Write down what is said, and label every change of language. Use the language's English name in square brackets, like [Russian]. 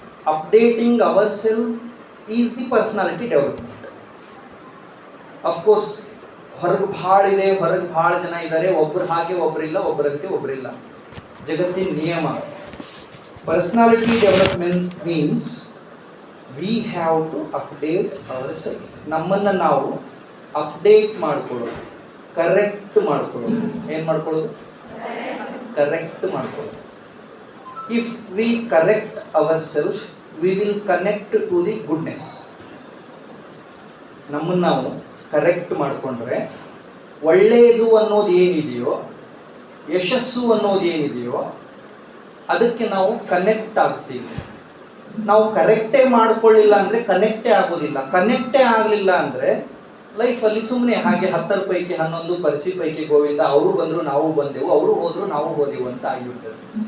[English] Updating ourselves is the personality development. [Kannada] Of course, ಹೊರಗೆ ಭಾಳ ಇದೆ, ಹೊರಗೆ ಭಾಳ ಜನ ಇದ್ದಾರೆ, ಒಬ್ಬರು ಹಾಗೆ ಒಬ್ಬರಿಲ್ಲ, ಒಬ್ಬರಂತೆ ಒಬ್ಬರಿಲ್ಲ. ಜಗತ್ತಿನ ನಿಯಮ. [English] Personality development means we have to update our self. [Kannada] ನಮ್ಮನ್ನು ನಾವು ಅಪ್ಡೇಟ್ ಮಾಡ್ಕೊಳ್ಳೋದು, ಕರೆಕ್ಟ್ ಮಾಡ್ಕೊಳ್ಳೋದು. ಏನು ಮಾಡ್ಕೊಳ್ಳೋದು? ಕರೆಕ್ಟ್ ಮಾಡ್ಕೊಳ್ಳೋದು. [English] If we correct ourselves, we will connect to the goodness. [Kannada] ನಮ್ಮನ್ನು ನಾವು ಕರೆಕ್ಟ್ ಮಾಡಿಕೊಂಡ್ರೆ ಒಳ್ಳೆಯದು ಅನ್ನೋದು ಏನಿದೆಯೋ, ಯಶಸ್ಸು ಅನ್ನೋದು ಏನಿದೆಯೋ ಅದಕ್ಕೆ ನಾವು ಕನೆಕ್ಟ್ ಆಗ್ತೀವಿ. ನಾವು ಕರೆಕ್ಟೇ ಮಾಡ್ಕೊಳ್ಳಿಲ್ಲ ಅಂದರೆ ಕನೆಕ್ಟೇ ಆಗೋದಿಲ್ಲ. ಕನೆಕ್ಟೇ ಆಗಲಿಲ್ಲ ಅಂದರೆ ಲೈಫಲ್ಲಿ ಸುಮ್ಮನೆ ಹಾಗೆ 10ರ ಪೈಕಿ 11, ಪರಿಸಿ ಪೈಕಿ ಗೋವಿಂದ, ಅವರು ಬಂದರು ನಾವು ಬಂದೆವು, ಅವರು ಹೋದರು ನಾವು ಹೋದೆವು ಅಂತ ಆಗಿಬಿಡ್ತದೆ.